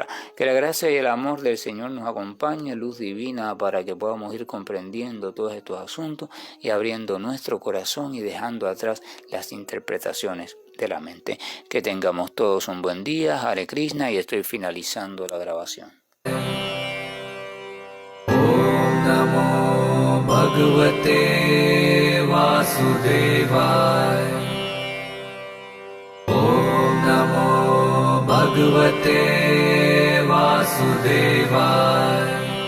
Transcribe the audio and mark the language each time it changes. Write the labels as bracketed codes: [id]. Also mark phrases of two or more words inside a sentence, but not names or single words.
[es] Que la gracia y el amor del Señor nos acompañe, luz divina, para que podamos ir comprendiendo todos estos asuntos y abriendo nuestro corazón y dejando atrás las interpretaciones de la mente. Que tengamos todos un buen día. [sa] Hare Krishna, [es] y estoy finalizando la grabación. [sa] Om Namo Bhagavate Vasudevaya. Om Namo Bhagavate Vasudevaya.